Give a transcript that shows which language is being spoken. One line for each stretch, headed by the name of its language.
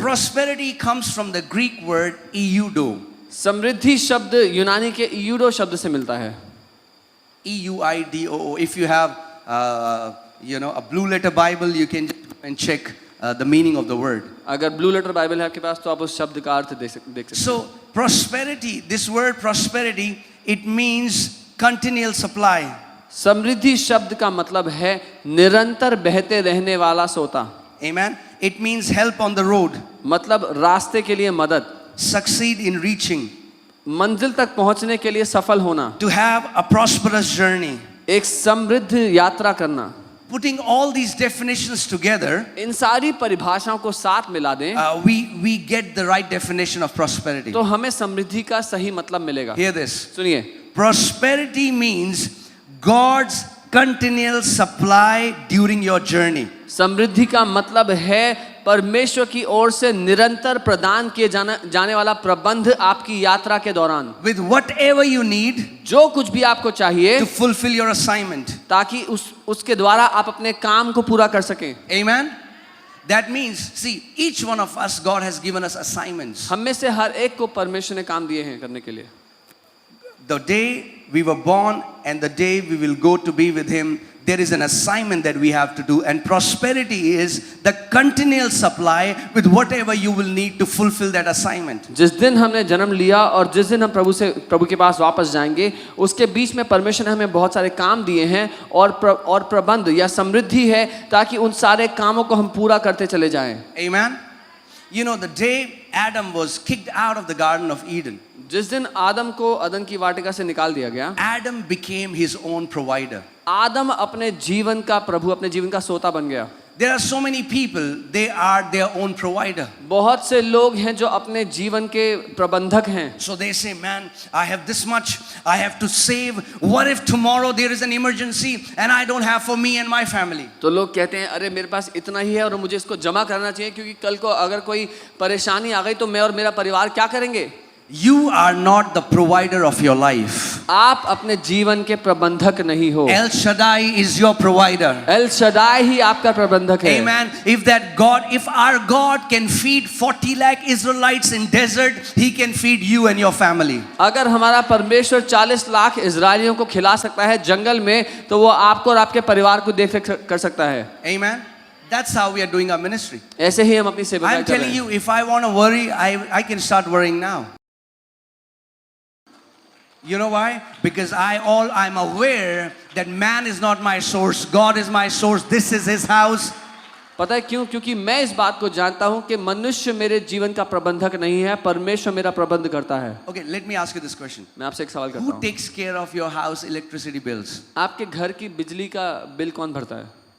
English: Prosperity comes from the Greek word eudo.
Hindi: समृद्धि शब्द यूनानी के यूडो शब्द से मिलता है।
English: EUIDOO. If you have, a blue letter Bible, you can just go and check the meaning of the word.
Hindi: अगर blue letter Bible है आपके पास तो आप उस शब्द का अर्थ देख सकते हैं।
English: So prosperity, this word prosperity, it means continual supply.
Hindi: समृद्धि शब्द का मतलब है निरंतर बहते रहने वाला सोता।
English: Amen. It means help on the road,
Hindi: मतलब रास्ते के लिए मदद,
English: succeed in reaching,
Hindi: मंजिल तक पहुंचने के लिए सफल होना,
English: to have a prosperous journey.
Hindi: एक समृद्ध यात्रा करना।
English: Putting all these definitions together,
Hindi: इन सारी परिभाषाओं को साथ मिला दें
English: we get the right definition of prosperity.
Hindi: तो हमें समृद्धि का सही मतलब मिलेगा।
English: Hear this.
Hindi: सुनिए,
English: Prosperity means God's continual supply during your journey.
Hindi: समृद्धि का मतलब है परमेश्वर की ओर से निरंतर प्रदान किए जाने वाला प्रबंध आपकी यात्रा के दौरान,
English: With whatever you need
Hindi: जो कुछ भी आपको चाहिए
English: to fulfill your assignment.
Hindi: ताकि उसके द्वारा आप अपने काम को पूरा कर सकें।
English: Amen. That means, see, each one of us, God has given us assignments.
Hindi: हम में से हर एक को परमेश्वर ने काम दिए हैं करने के लिए।
English: The day we were born and the day we will go to be with Him, there is an assignment that we have to do, and prosperity is the continual supply with whatever you will need to fulfill that assignment.
Hindi: जिस दिन हमने जन्म लिया और जिस दिन हम प्रभु के पास वापस जाएंगे, उसके बीच में परमेश्वर ने हमें बहुत सारे काम दिए हैं और प्रबंध या समृद्धि है ताकि उन सारे कामों को हम पूरा करते चले जाएं।
English: Amen. You know, the day Adam was kicked out of the Garden of Eden,
Hindi: जिस दिन आदम को अदन की वाटिका से निकाल दिया गया,
English: Adam became his own provider.
Hindi: आदम अपने जीवन का प्रभु, अपने जीवन का सोता बन गया।
English: There are so many people, they are their own provider.
Hindi: बहुत से लोग हैं जो अपने जीवन के प्रबंधक हैं।
English: So they say, man, I have this much, I have to save. What if tomorrow there is an emergency and I don't have for me and my family?
Hindi: तो लोग कहते हैं अरे मेरे पास इतना ही है और मुझे इसको जमा करना चाहिए क्योंकि कल को अगर कोई परेशानी आ गई तो मैं और मेरा परिवार क्या करेंगे।
English: You are not the provider of your life.
Hindi: आप अपने जीवन के प्रबंधक नहीं हो।
English: El Shaddai is your provider.
Hindi: L Shaddai ही आपका प्रबंधक है।
English: Amen. If our God can feed 40 lakh Israelites in desert, He can feed you and your family.
Hindi: अगर हमारा परमेश्वर 40 लाख इजरायलियों को खिला सकता है जंगल में, तो वो आपको और आपके परिवार को देख कर सकता है।
English: Amen. That's how we are doing our ministry.
Hindi: ऐसे ही हम अपनी सेवा
English: I'm
Hindi: कर रहे
English: telling
Hindi: हैं।
English: you, if I want to worry, I can start worrying now. You know why? Because I'm aware that man is not my source, God is my source, this is His house.
Hindi: पता है क्यों? क्योंकि मैं इस बात को जानता हूं कि मनुष्य मेरे जीवन का प्रबंधक नहीं है, परमेश्वर मेरा प्रबंध करता है।
English: Okay, let me ask you this question.
Hindi: मैं आपसे एक सवाल करता
English: Who
Hindi: हूं,
English: takes care of your house electricity bills?
Hindi: आपके घर की बिजली का बिल कौन भरता है?